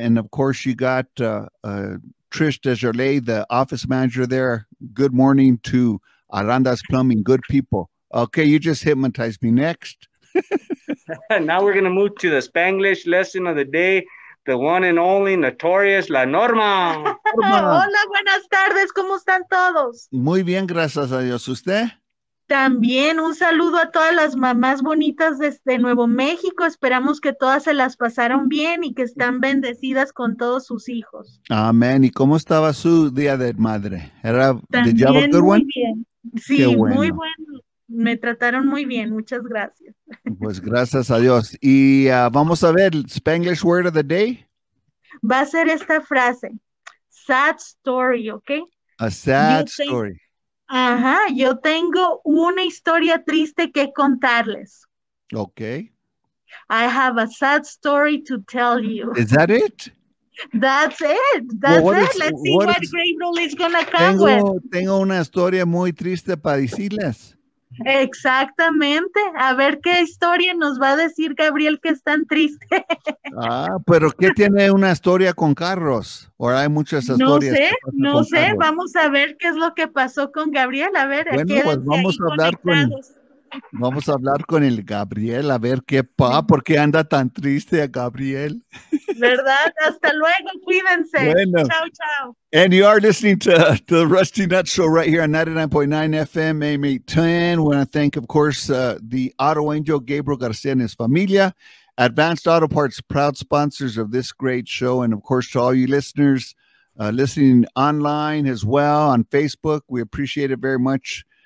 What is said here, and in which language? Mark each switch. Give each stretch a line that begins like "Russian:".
English: And of course you got Trish Desjardins, the office manager there. Good morning to Aranda's Plumbing. Good people. Okay, you just hypnotized me. Next. Now we're gonna move to the Spanglish lesson of the day. The one and only Notorious La Norma.
Spanish: Hola, buenas tardes, ¿cómo están todos? Muy bien, gracias a Dios. ¿Usted? También un saludo a todas las mamás bonitas desde Nuevo México. Esperamos que todas se las pasaron bien y que están bendecidas con todos sus hijos. Amén. ¿Y cómo estaba su Día de Madre? También muy bien. Sí, bueno. Muy bueno. Me trataron muy bien, muchas gracias. Pues gracias a Dios. Y vamos a ver,
English: Spanglish word of the day.
Spanish: Va a ser esta frase,
English: sad story,
Spanish: ¿ok?
English: A sad story.
Spanish: Ajá, yo tengo una historia triste que contarles.
English: Ok. I have a sad story to tell you. Is that it? That's it. That's it. Let's see what Gabriel is going to come with.
Spanish: Tengo una historia muy triste para decirles. Exactamente. A ver qué historia nos va a decir Gabriel que es tan triste. Pero ¿qué tiene una historia con carros? ¿O hay muchas historias? No sé. Vamos a ver qué es lo que pasó con Gabriel. A ver, bueno, pues vamos a hablar Vamos a hablar con el Gabriel, a ver qué pa, por qué anda tan triste a Gabriel. ¿Verdad? Hasta luego, cuídense. Bueno. Chao, chao.
English: And you are listening to the Rusty Nut Show right here on 99.9 FM, AM 810. We want to thank, of course, the Auto Angel, Gabriel Garcia and his familia. Advanced Auto Parts, proud sponsors of this great show. And, of course, to all you listeners listening online as well on Facebook, we appreciate it very much.